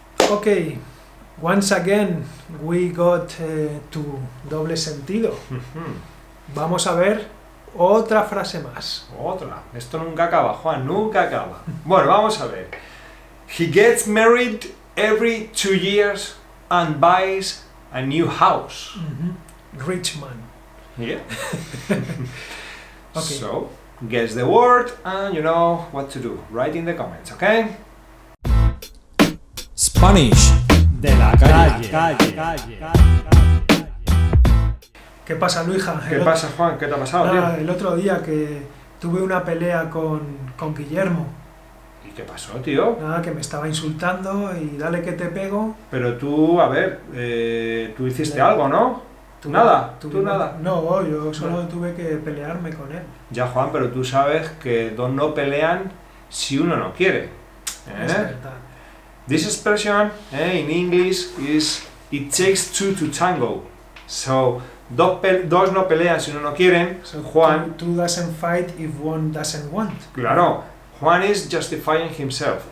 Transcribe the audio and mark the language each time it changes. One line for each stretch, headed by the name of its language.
English: Okay, once again we got to
Spanish: doble sentido. Vamos a ver otra frase más. Otra. Esto nunca acaba, Juan, nunca acaba. Bueno, vamos a ver.
English: He gets married every 2 years and buys a new house. Rich man. Yeah. Okay. So, guess the word and you know what to do. Write in the comments, okay?
Spanish: Spanish de la calle. ¿Qué pasa, Luija? ¿Qué pasa, Juan? ¿Qué te ha pasado, Nada, tío? el otro día que tuve una pelea con Guillermo. ¿Y qué pasó, tío? Nada, que me estaba insultando y dale que te pego. Pero tú, a ver, tú hiciste algo, ¿no? Tuve- Nada, tuve- tú nada. No, yo solo tuve que pelearme con él. Ya, Juan, pero tú sabes que dos no pelean si uno no quiere. Es verdad.
English: This expression in English is it takes two to tango.
Spanish: So, dos no pelean si uno no quiere.
English: So, Juan, two doesn't fight if one doesn't want. claro, Juan is justifying himself.